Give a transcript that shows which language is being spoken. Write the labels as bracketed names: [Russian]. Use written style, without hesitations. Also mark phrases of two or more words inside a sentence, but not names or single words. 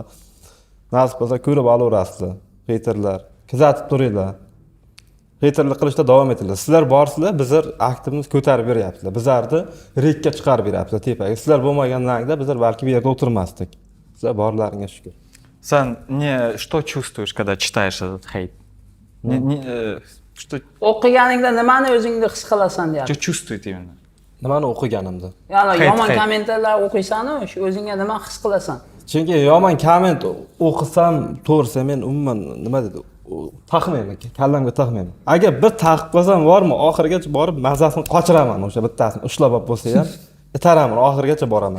[Uzbek] Nasib bo'lsa ko'rib olaverasizlar, heyterlar. Kuzatib turinglar. Heyterlik qilishda davom etinglar. Sizlar borsizlar, bizlar aktivimiz ko'tarib beryapsizlar. Bizlarni rekka chiqarib beryapsizlar tepaga. Sizlar bo'lmaganlarida bizlar balki bu yerda o'tirmasdik. Sizlar borlaringga shukr. [Russian] Что чувствуешь, когда читаешь этот хейт? Что [Uzbek] O'qiganingda nimani o'zingda his qilasan deyapti. [Russian] чувствует именно? [Uzbek] Nimani o'qiganimda? Ya'ni Hate, yomon hate. kommentarlar o'qiysan-ku, shu o'zingga nima his qilasan? Chunki yomon komment o'qisam, to'g'risi men umuman nima dedi, taqmayman, kallamga taqmayman. Agar bir taqib qolsam bormi, oxirigacha borib mazasini qochiraman o'sha bittasini ushlab olib bo'lsa ham, itaraman, oxirigacha boraman.